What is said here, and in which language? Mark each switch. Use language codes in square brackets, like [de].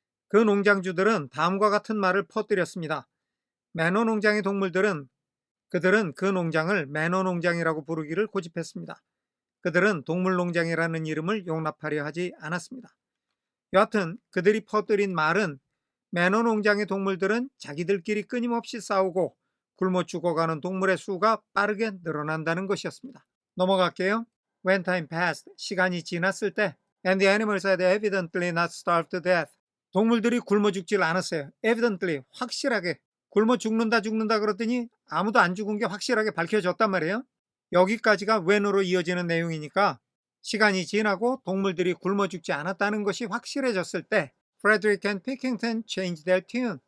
[ko] 그 농장주들은 다음과 같은 말을 퍼뜨렸습니다. 매너 농장의 동물들은 그들은 그 농장을 매너 농장이라고 부르기를 고집했습니다. 그들은 동물농장이라는 이름을 용납하려 하지 않았습니다. 여하튼 그들이 퍼뜨린 말은 매너 농장의 동물들은 자기들끼리 끊임없이 싸우고 굶어 죽어가는 동물의 수가 빠르게 늘어난다는 것이었습니다. 넘어갈게요. [en] When time passed, [ko] 시간이 지났을 때 [en] and the animals had evidently not starved to death. [ko] 동물들이 굶어 죽질 않았어요. evidently, 확실하게. 굶어 죽는다 그랬더니 아무도 안 죽은 게 확실하게 밝혀졌단 말이에요. 여기까지가 when으로 이어지는 내용이니까 시간이 지나고 동물들이 굶어 죽지 않았다는 것이 확실해졌을 때 [en] Frederick and Pickington changed their tune.